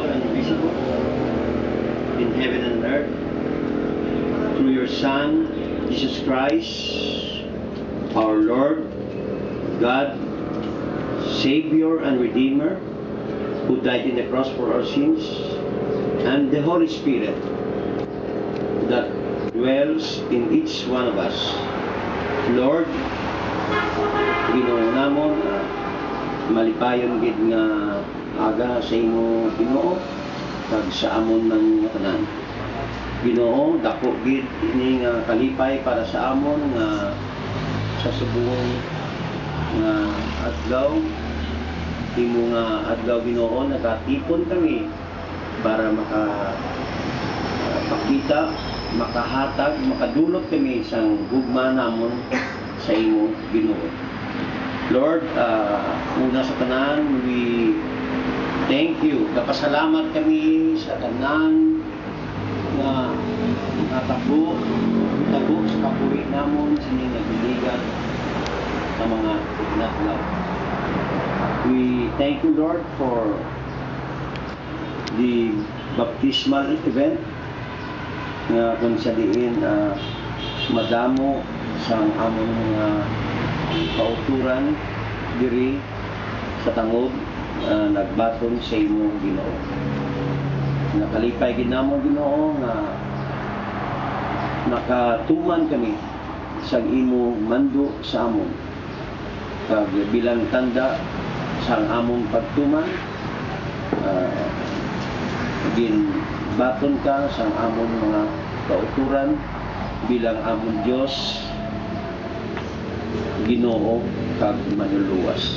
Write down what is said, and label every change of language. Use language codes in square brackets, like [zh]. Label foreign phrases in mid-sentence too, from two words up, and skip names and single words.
[en] and invisible, in heaven and earth, through your Son, Jesus Christ, our Lord, God, Savior and Redeemer, who died in the cross for our sins, and the Holy Spirit that dwells in each one of us. Lord, [hil] Ginoo namon, malipayon gid nga aga sa imo Ginoo kag sa amon ng tanan. Ginoo, dako gid ini nga kalipay para sa amon nga sa subong nga adlaw, imo nga adlaw Ginoo, nagatipon kami para makapakita, makahatag, makadulot kami isang gugma namon sa imo Ginoo. Lord, una sa tanan, [en] we thank you. [hil] Kapasalamat kami sa tanan nga natabo sa kabuhi namon sining nagligan sa mga natlaw. [en] We thank you, Lord, for the baptismal event [hil] nga kung sa diin madamo sa among mga kauturan diri sa tangod nagbaton sa imo Ginoo. Nakalipay gid namo Ginoo nga nakatuman kami sa imo mando sa amon kag bilang tanda sa among pagtuman ginbaton ka sa among mga kauturan bilang among Dios, Ginoo kag manluluwas.